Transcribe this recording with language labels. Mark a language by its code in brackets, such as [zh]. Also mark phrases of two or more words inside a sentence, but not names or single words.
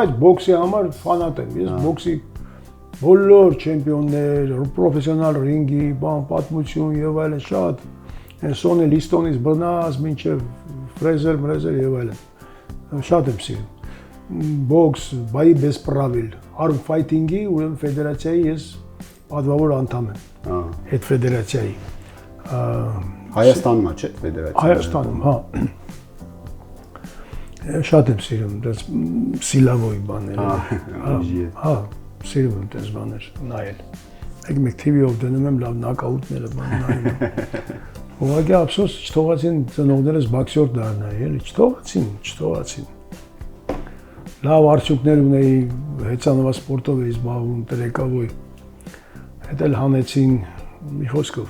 [hy] բայց բոքսի համար ֆանատ եմ։ Ես բոքսի բոլոր չեմպիոններ, պրոֆեսիոնալ ռինգի, բան, պատմություն եւ այլն շատ։ Սոնի Լիստոնից բռնած մինչև Ֆրեզեր, Մրեզեր եւ այլն։ Շատ եմ սիրում։ Բոքս, [ru] бой без правил, [en] arm fighting- [hy] ի ուրեմն ֆեդերացիայի ես պատվավոր անդամ եմ։ Հա։ Այդ ֆեդերացիայի։ Հայաստանում է, չէ՞, ֆեդերացիա։ Հայաստանում, հա։ Շատ եմ սիրում դες սիլավոյ բաները։ Հա, սիրում եմ դες բաներ նայել։ Մեկ TV-ով դնում եմ լավ նոկաուտները բան նայում։ Ուղղակի ափսոս չթողացին ծնողներս բոքսյոր դառնայի, էլի չթողացին։ Լավ արդյունքներ ունեի, հեծանվա սպորտով էի զբաղվում, տրեկավոյ։ Հետ էլ հանեցին մի խոսքով։